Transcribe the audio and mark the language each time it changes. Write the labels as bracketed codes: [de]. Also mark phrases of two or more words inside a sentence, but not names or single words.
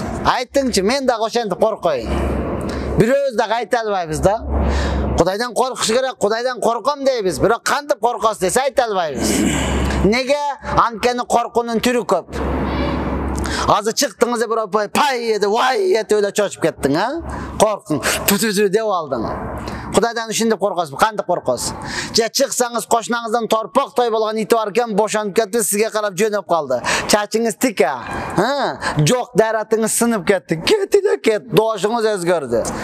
[ky] Айтыңчы, мен дагы ошентип коркоюн. Бирөөбүз дагы айта албайбыз да. Кудайдан коркуш керек, Кудайдан корком дейбиз, бирок кантип коркосуз десе айта албайбыз. Неге? Анткени коркуунун түрү көп. Азыр чыктыңыз деп бирөө пай эди, вай эди эле чочуп кеттиң, Корктуң, түтүтү деп алдың. Кудайдан ушинтип коркосуз, кантип коркосуз? Же чыксаңыз кошунаңыздан торпоктой болгон ити бар экен, бошонуп кетти, сизге карап жөнөп калды. Чачыңыз тика, жок даратыңыз сынып кетти. Кет, дошуңуз өзгөрдү.